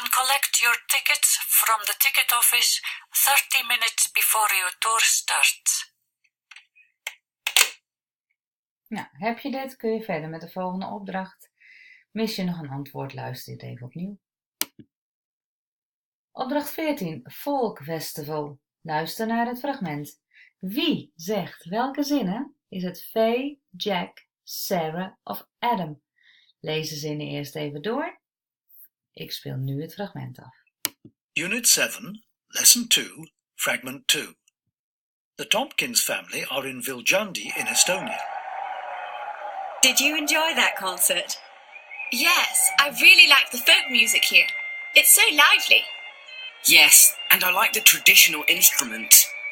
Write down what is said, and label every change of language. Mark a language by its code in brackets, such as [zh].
[en] collect your tickets from the ticket office 30 minutes before your tour starts. [nl] Nou, heb je dit, kun je verder met de volgende opdracht. Mis je nog een antwoord, luister dit even opnieuw. Opdracht 14, Folk Festival. Luister naar het fragment. Wie zegt welke zinnen? Is het Faye, Jack, Sarah of Adam? Lees de zinnen eerst even door. Ik speel nu het fragment af. [en] Unit 7, Lesson 2, Fragment 2. The Tompkins family are in Viljandi in Estonia. Did you enjoy that concert? Yes, I really like the folk music here. It's so lively. Yes, and I like the traditional instruments.